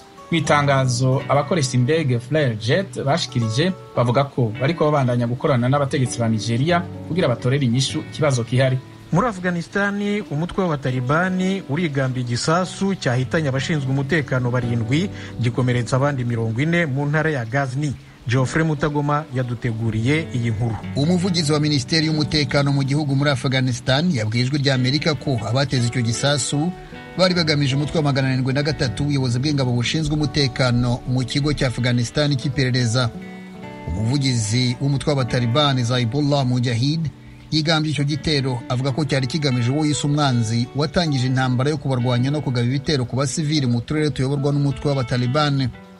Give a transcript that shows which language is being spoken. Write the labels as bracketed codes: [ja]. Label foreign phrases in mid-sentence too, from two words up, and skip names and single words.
[rn] Mwitangazo abakoresha indege Flexjet bashikirije bavuga ko bariko babandanya gukorana n'abategetsi ba Nigeria kugira batorere inyishu kibazo kihari. [rw] Muri Afghanistani umutwe w'abatalibani urigambye igisasu cyahitanye abashinzwe umutekano 7 gikomeretsa abandi 40 mu ntara ya Ghazni. Geoffrey Mutagoma yaduteguriye iyi nkuru. Umuvugizi wa Minisiteri y'umutekano mu gihugu muri Afghanistan yabwijwe rya Amerika ko abateze icyo gisasu bari bagamije umutwe wa 703 ubuyobozi bw'ingabo bushinzwe umutekano mu kigo cya Afghanistan cy'iperereza. Umuvugizi w'umutwe w'abatalibani Zaibullah Mujahid yigambye icyo gitero avuga ko cyari kigamije uwo yise umwanzi watangije intambara yo kubarwanya no kugaba ibitero ku basivili mu turere tuyoborwa n'umutwe w'abatalibani.